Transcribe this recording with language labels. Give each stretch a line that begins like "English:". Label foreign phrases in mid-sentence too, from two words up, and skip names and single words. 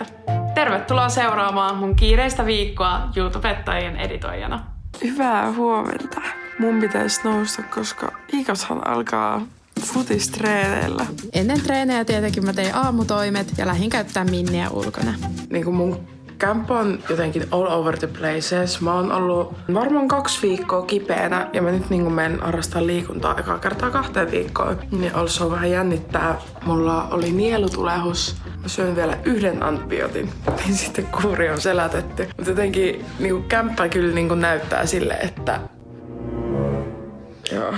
Finnish: Tervetuloa seuraamaan mun kiireistä viikkoa YouTubettajien editoijana. Hyvää huomenta. Mun pitäisi nousta, koska Iikashan alkaa futistreeneillä. Ennen treenejä tietenkin mä tein aamutoimet ja lähdin käyttää Minniä ulkona. Niin mun kämppä on jotenkin
English: all over the places.
Finnish: Mä oon ollut varmaan 2 viikkoa kipeänä ja mä nyt menen harrastaa liikuntaa ekaa kertaa 2 viikkoon. Niin also vähän jännittää. Mulla oli nielutulehus. Mä syön vielä 1 antibiootin, niin sitten kuuri on selätetty. Mutta jotenkin kämppä kyllä näyttää sille, että joo.